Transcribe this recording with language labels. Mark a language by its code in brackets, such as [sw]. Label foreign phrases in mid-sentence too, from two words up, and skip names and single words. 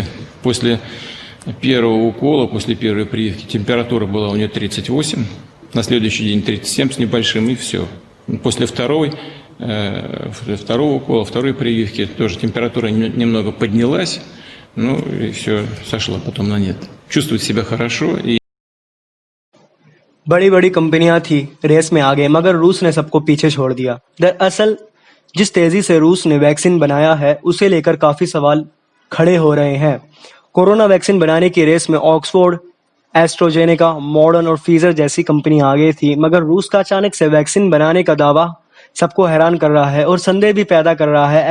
[ru] После первого укола, после первой прививки температура была у нее 38, на следующий день 37 с небольшим, и все. После второго укола, второй прививки тоже температура немного поднялась, ну и все, сошло потом на нет. Чувствует себя хорошо. [hi] बड़ी बड़ी कंपनियां थी रेस में आगे, मगर रूस ने सबको पीछे छोड़ दिया। दरअसल जिस तेजी से रूस ने वैक्सीन बनाया है, उसे लेकर काफी सवाल खड़े हो रहे हैं। कोरोना वैक्सीन बनाने की रेस में ऑक्सफोर्ड, एस्ट्राजेनेका, मॉडर्ना और फाइजर जैसी कंपनी आगे थी, मगर रूस का अचानक से वैक्सीन बनाने का दावा सबको हैरान कर रहा है और संदेह भी पैदा कर रहा है।